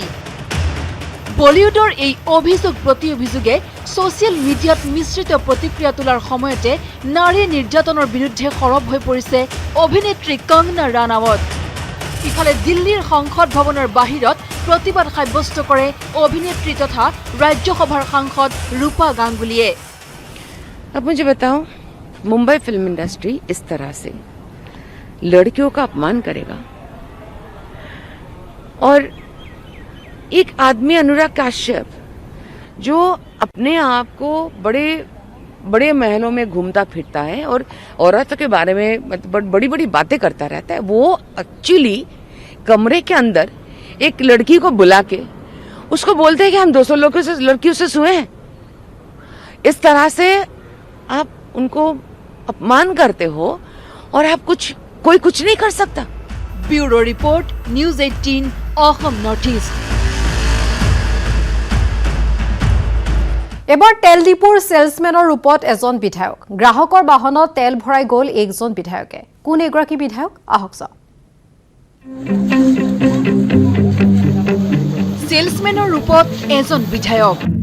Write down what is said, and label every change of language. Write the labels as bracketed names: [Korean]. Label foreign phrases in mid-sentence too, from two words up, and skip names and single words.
[Assamese] বলিউডৰ এই অভিযোগ প্ৰতি অভিযোগে ছ'চিয়েল মিডিয়াত মিশ্ৰিত প্ৰতিক্ৰিয়া তোলাৰ সময়তে নাৰী নিৰ্যাতনৰ বিৰুদ্ধে সৰব হৈ পৰিছে অভিনেত্ৰী কংগনা ৰানাৱত। ইফালে দিল্লীৰ সংসদ ভৱনৰ বাহিৰত প্ৰতিবাদ সাব্যস্ত কৰে অভিনেত্ৰী তথা ৰাজ্যসভাৰ সাংসদ ৰূপা গাংগুলীয়ে। [Hindi] अब मुझे बताओ, मुंबई फिल्म इंडस्ट्री इस तरह से लड़कियों का अपमान करेगा और एक आदमी अनुराग काश्यप जो अपने आप को बड़े बड़े महलों में घूमता फिरता है और औरतों के बारे में बड़ी बड़ी बातें करता रहता है, वो एक्चुअली कमरे के अंदर एक लड़की को बुला के उसको बोलते हैं कि हम 200 लड़कियों से सोए हैं। इस तरह से आप उनको अपमान करते हो और आप कोई कुछ नहीं कर सकता। [English] bureau report, न्यूज 18 অসম নৰ্থ ইষ্ট। [Assamese] এবাৰ তেল ডিপুৰ সেলছমেনৰ ৰূপত এজন বিধায়ক। গ্ৰাহকৰ বাহনত তেল ভৰাই গ'ল একজন বিধায়কে। কোন এগৰাকী বিধায়ক আহক চাওক। সেলছমেনৰ ৰূপত এজন বিধায়ক।